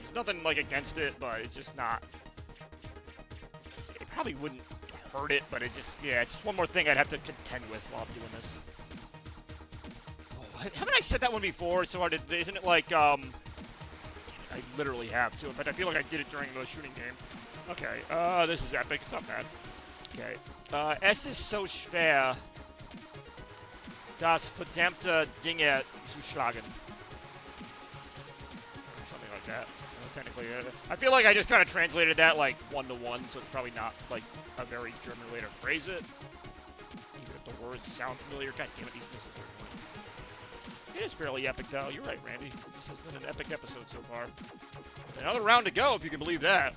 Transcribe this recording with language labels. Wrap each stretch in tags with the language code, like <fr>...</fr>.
<en>There's nothing, like, against it, but it's just not... It probably wouldn't hurt it, but it's just, yeah, it's just one more thing I'd have to contend with while I'm doing this. Oh, haven't I said that one before? It's so hard to... Isn't it like, I literally have to, but I feel like I did it during the shooting game. Okay, this is epic. It's not bad. Okay.</en> <de>Es ist so schwer, das verdammte Dinge zu schlagen.</de> <en>Something like that. Technically, I feel like I just kind of translated that like one-to-one, so it's probably not like a very German way to phrase it. Even if the words sound familiar. God damn it, these missiles are annoying. It is fairly epic, though. You're right, Randy. This has been an epic episode so far. Another round to go, if you can believe that.</en>